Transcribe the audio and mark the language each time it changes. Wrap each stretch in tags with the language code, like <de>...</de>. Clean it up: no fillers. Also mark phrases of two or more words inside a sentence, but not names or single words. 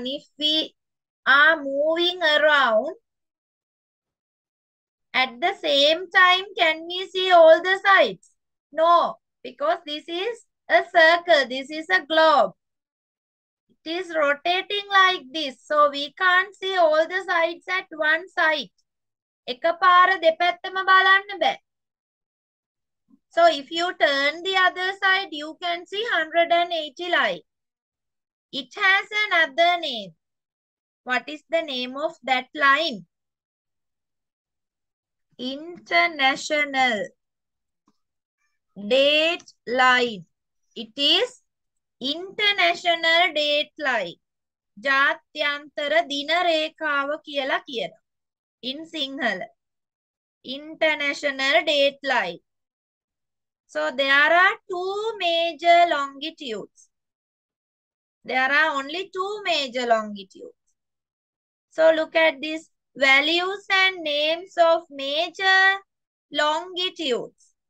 <en>If we are moving around, at the same time, can we see all the sides? No, because this is a circle. This is a globe. It is rotating like this. So we can't see all the sides at one side.</en> <si>එකපාර දෙපැත්තම බලන්න බෑ.</si> <en>So if you turn the other side, you can see 180 line. It has another name. What is the name of that line? International date line. It is international date line.</en> <si>ජාත්‍යන්තර දින රේඛාව කියලා කියනවා.</si> <en>In Sinhala. International date line. So there are two major longitudes. There are only two major longitudes. So look at this. Values and names of major longitudes.</en>